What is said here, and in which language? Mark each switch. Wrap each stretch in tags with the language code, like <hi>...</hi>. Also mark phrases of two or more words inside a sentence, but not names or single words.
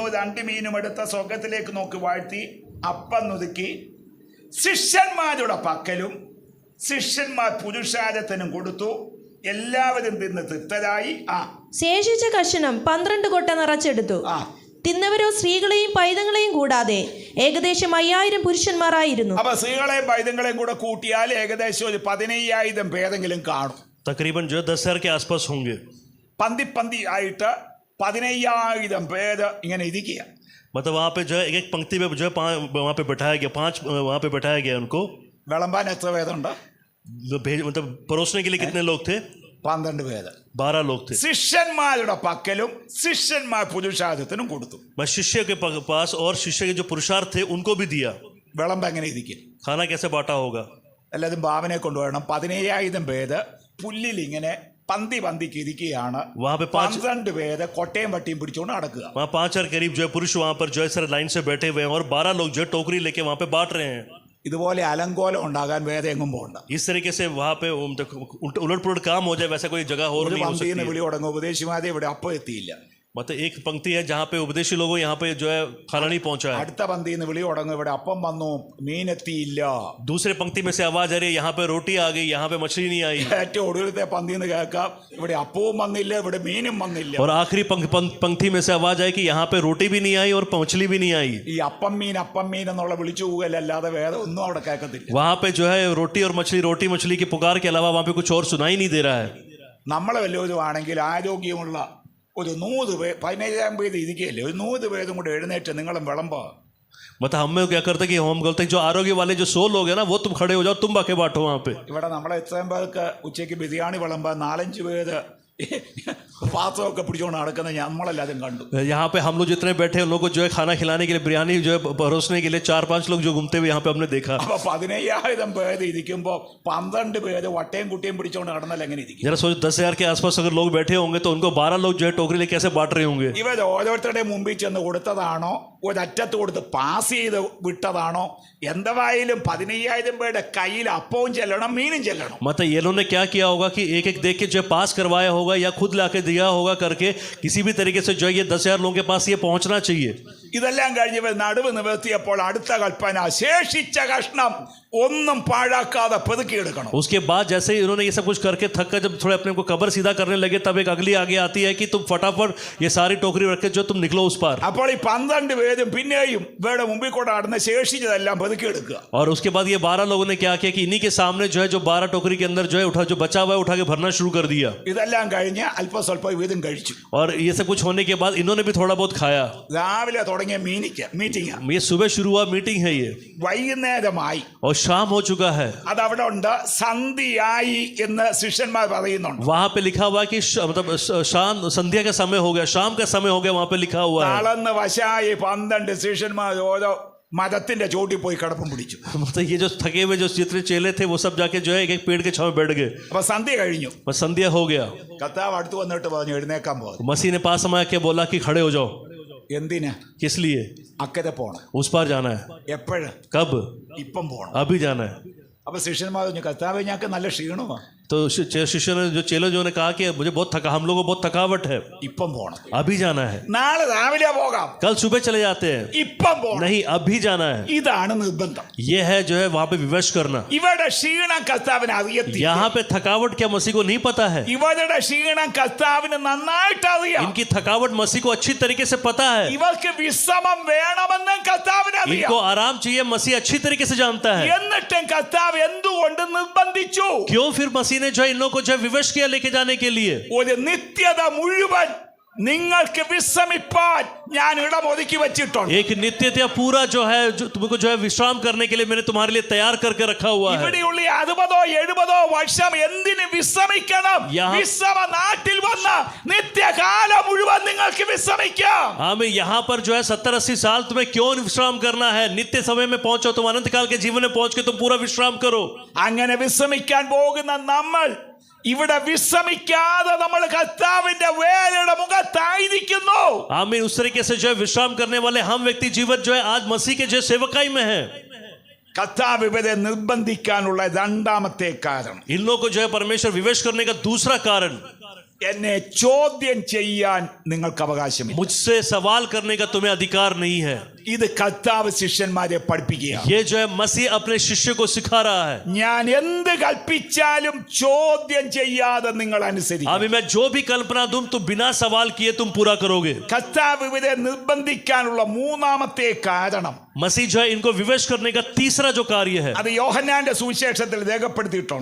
<ml>2 മീനും എടുത്ത് സ്വർഗത്തിലേക്ക് നോക്കി വാഴ്ത്തി അപ്പം നുറുക്കി ശിഷ്യന്മാരുടെ പക്കലും ശിഷ്യന്മാർ പുരുഷാരത്തിനും കൊടുത്തു. എല്ലാവരും തിന്ന് തൃപ്തരായി. ശേഷിച്ച കഷണം 12 കൊട്ട നിറച്ചെടുത്തു. തിന്നവരോ സ്ത്രീകളെയും പൈതങ്ങളെയും കൂടാതെ ഏകദേശം 5000 പുരുഷന്മാരായിരുന്നു. അപ്പൊ സ്ത്രീകളെയും പൈതങ്ങളെയും കൂടെ കൂട്ടിയാൽ ഏകദേശം ഒരു 15,000 പേരെങ്കിലും കാണും.</ml> <hi>तकरीबन जो है 10,000 के आसपास होंगे.</hi> <ml>പന്തി ആയിട്ട് 15,000 പേര് इങ്ങനെ ഇരിക്കുക.</ml> <hi>मतलब वहाँ पे जो है एक पंक्ति में जो है वहाँ पे बैठाया गया, 5 वहाँ पे बैठाया गया उनको.</hi> <ml>വിളമ്പാൻ എത്ര പേരുണ്ട്?</ml> <hi>मतलब परोसने के लिए कितने लोग थे?</hi> <ml>12 പേര്.</ml> <hi>12 लोग थे.</hi> <ml>ശിഷ്യന്മാരുടെ പക്കലും ശിഷ്യന്മാർ പുരുഷാരത്തിനും കൊടുത്തു.</ml> <hi>मैं शिष्य के पास और शिष्य के जो पुरुषार्थ थे उनको भी दिया.</hi> <ml>വിളമ്പ് എങ്ങനെ ഇരിക്കും?</ml> <hi>खाना कैसे बांटा होगा?</hi> <ml>എല്ലാതും ഭാവനെ കൊണ്ടുപോകണം. 15,000 പേര് പുല്ലിൽ ഇങ്ങനെ പന്തിക്ക് ഇരിക്കുകയാണ്.</ml> <hi>वहाँ पे</hi> <ml>12 പേര് കൊട്ടയും വട്ടിയും പിടിച്ചുകൊണ്ട് നടക്കുക.</ml> <hi>वहाँ 5 करीब जो है पुरुष वहाँ पर जो है सर लाइन से बैठे हुए हैं और 12 लोग जो है टोकरी लेके वहाँ पे बांट रहे हैं.</hi> <ml>ഇതുപോലെ അലങ്കോലം ഉണ്ടാകാൻ വേറെ എങ്ങും പോകണ്ട.</ml> <hi>इस तरीके से वहाँ पे उलट पुलट काम हो जाए वैसा कोई जगह हो</hi> <ml>ഒരു</ml> <hi>नहीं हो</hi> <ml>പന്തിന്ന്</ml> <hi>सकती.</hi> <ml>വിളി തുടങ്ങും. ഉപദേശിമാരെ ഇവിടെ അപ്പം എത്തിയില്ല.</ml> <hi>मतलब एक पंक्ति है जहाँ पे उपदेशी लोगों यहाँ पे जो है खाना नहीं पहुंचा है.</hi> <ml>അടുത്ത പന്തിന്ന് വിളി തുടങ്ങും. ഇവിടെ അപ്പം വന്നു, മീനെത്തിയില്ല.</ml> <hi>दूसरे पंक्ति में से आवाज आ रही है यहाँ पे रोटी आ गई, यहाँ पे मछली नहीं आई.</hi> <ml>ഏറ്റവും ഒടുവിലത്തെ പന്തിന്ന് കേൾക്കാം, ഇവിടെ അപ്പവും വന്നില്ല, ഇവിടെ മീനും വന്നില്ല.</ml> <hi>और आखिरी पंक्ति में से आवाज आई कि यहाँ पे रोटी भी नहीं आई और मछली भी नहीं आई.</hi> <ml>ഈ അപ്പം മീൻ എന്നുള്ള വിളിച്ചു പോകലല്ലാതെ വേറെ ഒന്നും അവിടെ കേൾക്കത്തില്ല.</ml> <hi>वहाँ पे जो है रोटी मछली की पुकार के अलावा वहाँ पे कुछ और सुनाई नहीं दे रहा है.</hi> <ml>നമ്മളെ വല്ലവരും ആണെങ്കിൽ ആരോഗ്യമുള്ള ഒരു 100 പേര് 15,000 പേര് ഇരിക്കുകയല്ലേ, ഒരു 100 പേരും കൂടെ എഴുന്നേറ്റ് നിങ്ങളും വിളമ്പോ.</ml> <hi>मतलब हम क्या करते कि हम बोलते जो आरोग्य वाले जो 100 लोग हैं ना वो तुम खड़े हो जाओ, तुम बाकी बांटो वहाँ पे.</hi> <ml>ഇവിടെ നമ്മളെ എത്രയും പേർക്ക് ഉച്ചയ്ക്ക് ബിരിയാണി വിളമ്പാൻ 4-5 പേര് പാത്രമൊക്കെ പിടിച്ചുകൊണ്ട് നടക്കുന്ന നമ്മളെല്ലാതും കണ്ടു.</ml> <hi>यहाँ पे हम लोग जितने बैठे हैं उन लोगों को जो है खाना खिलाने के लिए बिरयानी जो है परोसने के लिए 4-5 लोग जो घूमते हुए यहाँ पे हमने देखा.</hi> <ml>അപ്പൊ 15,000 പേര് ഇരിക്കുമ്പോ 12 പേര് വട്ടയും കുട്ടിയും പിടിച്ചുകൊണ്ട് നടന്നാൽ എങ്ങനെ ഇരിക്കും?</ml> <hi>जरा सोचो 10,000 के आसपास अगर लोग बैठे होंगे तो उनको 12 लोग जो है टोकरी लेके कैसे बांट रहे होंगे.</hi> <ml>ഇവർ ഓരോരുത്തരുടെ മുമ്പിൽ ചെന്ന് കൊടുത്തതാണോ, ഒരറ്റത്ത് കൊടുത്ത് പാസ് ചെയ്ത് വിട്ടതാണോ? എന്തായാലും 15,000 പേരുടെ കയ്യിൽ അപ്പവും ചെല്ലണം, മീനും ചെല്ലണം.</ml> <hi>मतलब ये लोगों ने क्या किया होगा कि एक देख के जो है पास करवाया होगा या खुद लाके दिया होगा करके किसी भी तरीके से जो है ये 10,000 लोगों के पास ये पहुंचना चाहिए.</hi> <ml>ഇതെല്ലാം കഴിഞ്ഞ് ഇവർ നടുവ് നിവർത്തിയപ്പോൾ അടുത്ത കൽപ്പന, ശേഷിച്ച കഷ്ണം ഒന്നും പാഴാക്കാതെ പെറുക്കിയെടുക്കണം.</ml> <hi>उसके बाद जैसे ही उन्होंने ये सब कुछ करके थक कर जब थोड़े अपने को कब्र सीधा करने लगे तब एक अगली आगे आती है कि तुम फटाफट ये सारी टोकरी रख के जो तुम निकलो उस पार.</hi> <ml>അപ്പോൾ ഈ 12 പേരും പിന്നെയും ഇവരുടെ മുമ്പിൽ കൂടെ നടന്ന് ശേഷിച്ചതെല്ലാം പെറുക്കിയെടുക്കുക.</ml> <hi>और उसके बाद ये 12 लोगों ने क्या किया कि इन्हीं के सामने जो है जो 12 टोकरी के अंदर जो है जो बचा हुआ है उठा के भरना शुरू कर दिया.</hi> <ml>ഇതെല്ലാം കഴിഞ്ഞ് അല്പം സ്വല്പം ഇവരും കഴിച്ചു.</ml> <hi>और ये सब कुछ होने के बाद इन्होंने भी थोड़ा बहुत खाया.</hi> <ml>രാവിലെ തുടങ്ങിയ മീറ്റിംഗ്</ml> <hi>ये सुबह शुरू हुआ मीटिंग है ये</hi> <ml>വൈകുന്നേരമായി</ml> <hi>और शाम हो चुका है.</hi> <ml>അതവിടെ ഉണ്ട്. സന്ധ്യയായി എന്ന് ശിഷ്യന്മാർ പറയുന്നുണ്ട്.</ml> <hi>वहां पे लिखा हुआ है कि मतलब शाम संध्या का समय हो गया, शाम का समय हो गया, वहां पे लिखा हुआ है.</hi> <ml>തളർന്ന് വശായി 12 ശിഷ്യന്മാർ ഓരോ മരത്തിന്റെ ചോട്ടിൽ പോയി കിടപ്പും പിടിച്ചു.</ml> <hi>मतलब ये जो थके हुए जो जितने चेले थे वो सब जाके जो है एक पेड़ के छांव में बैठ गए.</hi> <ml>അപ്പൊ സന്ധ്യ കഴിഞ്ഞു.</ml> <hi>बस संध्या हो गया.</hi> <ml>കർത്താവ് അടുത്ത് വന്നിട്ട് പറഞ്ഞു, എഴുന്നേക്കാൻ പോകും.</ml> <hi>मसीह ने पास समय के बोला कि खड़े हो जाओ.</hi> <ml>എന്തിനാ?</ml> <hi>किस लिए?</hi> <ml>അക്കരെ പോണം.</ml> <hi>उस पार जाना है.</hi> <ml>എപ്പോഴും?</ml> <hi>कब?</hi> <ml>ഇപ്പം പോണം.</ml> <hi>अभी जाना है.</hi> <ml>അപ്പൊ ശിഷ്യന്മാർ പറഞ്ഞു, കർത്താവ് ഞങ്ങൾക്ക് നല്ല ക്ഷീണമാ.</ml> <hi>तो शिष्य ने जो चेलों जो ने कहा कि मुझे बहुत थका, हम लोगों को बहुत थकावट है,</hi> <ml>ഇപ്പം പോണം.</ml> <hi>अभी जाना है.</hi> <ml>നാളെ രാവിലെ പോകാം.</ml> <hi>कल सुबह चले जाते हैं.</hi> <ml>ഇപ്പം പോണം.</ml> <hi>नहीं, अभी जाना है.</hi> <ml>ഇതാണ് നിർബന്ധം.</ml> <hi>ये है जो है वहां पे विवश करना.</hi> <ml>ഇവരുടെ ക്ഷീണം കർത്താവിന് അറിയത്തില്ല.</ml> <hi>यहाँ पे थकावट क्या मसीह को नहीं पता है.</hi> <ml>ഇവരുടെ ക്ഷീണം കർത്താവിന് നന്നായിട്ട് അറിയാം.</ml> <hi>इनकी थकावट मसीह को अच्छी तरीके से पता है.</hi> <ml>ഇവർക്ക് വിശ്രമം വേണമെന്ന് കർത്താവിന് അറിയാം.</ml> <hi>इनको आराम चाहिए, मसीह अच्छी तरीके से जानता है.</hi> <ml>എന്നിട്ടും കർത്താവ് എന്തുകൊണ്ട് നിർബന്ധിച്ചു?</ml> <hi>क्यों फिर मसीह ने जो है इन लोगों को जो है विवश किया लेके जाने के लिए?</hi> <ml>ഒരു നിത്യത മുഴുവൻ നിങ്ങൾക്ക് വിശ്രമിപ്പാൻ ഞാൻ ഇടം ഒതുക്കി വെച്ചിട്ടുണ്ട്.</ml> <hi>एक नित्यता पूरा जो है जो तुमको जो है विश्राम करने के लिए मैंने तुम्हारे लिए तैयार करके रखा हुआ है.</hi> <ml>ഇവിടെയുള്ള 60-70 വർഷം എന്തിന് വിശ്രമിക്കണം? വിശ്രമ നാട്ടിൽ വന്ന നിത്യകാലം മുഴുവൻ നിങ്ങൾക്ക് വിശ്രമിക്കാം.</ml> <hi>हमें यहाँ पर जो है 70-80 साल तुम्हें क्यों विश्राम करना है? नित्य समय में पहुंचो, तुम अनंत काल के जीवन में पहुंच के तुम पूरा विश्राम करो.</hi> <ml>അങ്ങനെ വിശ്രമിക്കാൻ പോകുന്ന നമ്മൾ ഇവിടെ വിശ്രമിക്കാതെ നമ്മൾ കർത്താവിന്റെ വേലയുടെ മുഖത്തായിരിക്കുന്നു.</ml> <hi>आमीन. उस तरीके से जो है विश्राम करने वाले हम व्यक्ति जीवन जो है आज मसीह के जो सेवकाई में है.</hi> <ml>കർത്താവ് ഇവരെ നിർബന്ധിക്കാനുള്ള രണ്ടാമത്തെ കാരണം,</ml> <hi>इन लोगों को जो है परमेश्वर विवश करने का दूसरा कारण,</hi> <ml>എന്നെ ചോദ്യം ചെയ്യാൻ നിങ്ങൾക്ക് അവകാശമില്ല.</ml> <hi>मुझसे सवाल करने का तुम्हें अधिकार नहीं है.</hi> <ml>ഇത് കർത്താവ് ശിഷ്യന്മാരെ പഠിപ്പിക്കുക.</ml> <hi>ये जो है मसीह अपने शिष्य को सिखा रहा है,</hi> <ml>ഞാൻ എന്ത് കൽപ്പിച്ചാലും ചോദ്യം ചെയ്യാതെ നിങ്ങൾ അനുസരിക്കുക.</ml> <hi>अभी मैं जो भी कल्पना दूं तुम बिना सवाल किए तुम पूरा करोगे.</hi> <ml>കർത്താവ് ഇവരെ നിർബന്ധിക്കാനുള്ള മൂന്നാമത്തെ കാരണം</ml> <hi>मसीह जो है इनको विवश करने का तीसरा जो कार्य है,</hi> <ml>അത് യോഹന്നാന്റെ സുവിശേഷത്തിൽ രേഖപ്പെടുത്തിയിട്ടുണ്ട്.</ml>